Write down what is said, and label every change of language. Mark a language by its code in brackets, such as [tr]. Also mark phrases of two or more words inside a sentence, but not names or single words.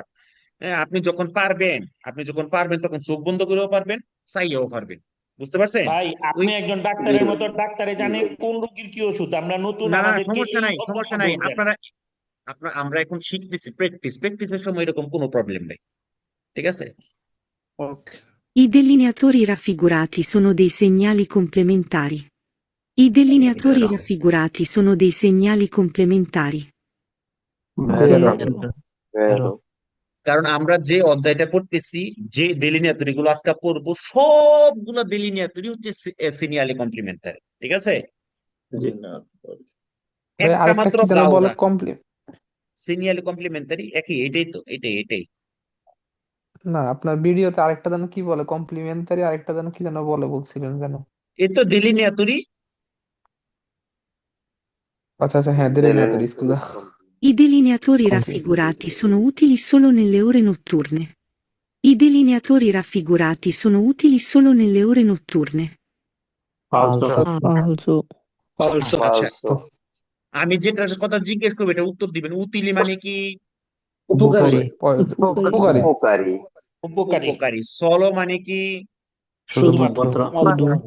[bn] হ্যাঁ, আপনি যখন পারবেন তখন চোখ বন্ধ করেও পারবেন, চাইয়াও পারবেন। বুঝতে পারছেন? ভাই ওই আপনি একজন জি ডাক্তারের ভাই, মতো, ডাক্তারে জি জানে ভাই। কোন রোগীর কি ওষুধ, আমরা নতুন, না না, আমাদেরকে সমস্যা এই নাই সমস্যা কথাগুলো নাই, বলবেন। আমরা এখন শিখতেছি, প্র্যাকটিসের সময় এরকম কোনো প্রবলেম নেই। ঠিক আছে, ওকে। [it] I delineatori raffigurati sono dei segnali complementari. I delineatori raffigurati sono dei segnali complementari. vero, Vero. [bn] কারণ আমরা যে অধ্যায়টা পড়তেছি, যে ডেলিনিয়াতরি গুলো আজকে পড়বো, সবগুলো ডেলিনিয়াতরি হচ্ছে [it] segnali complementari. [bn] ঠিক আছে, ভাই একটা আরেকটা মাত্র কি যেন বলে গাওরা কমপ্লিট, [it] segnali complementari [bn] একই, এটাই তো, এটাই। না আপনার ভিডিওতে আরেকটা যেন কি বলে কমপ্লিমেন্টারি, আরেকটা যেন কি যেন বলে বলছিলেন যেন। এই তো ডেলিনিয়াতরি। আচ্ছা আচ্ছা হ্যাঁ [it] delineatori scusa, I delineatori Compli- raffigurati sono utili solo nelle ore notturne. I delineatori raffigurati sono utili solo nelle ore notturne. [bn] ফালসো আচ্ছা, [it] Falso. [bn] আমি যেটার কথা জিজ্ঞেস করবো এটা উত্তর দিবেন। উতিলি মানে কি? উপকারী poi উপকারী, উপকারী। উপকারী উপকারী। সলো মানে কি? শুধুমাত্র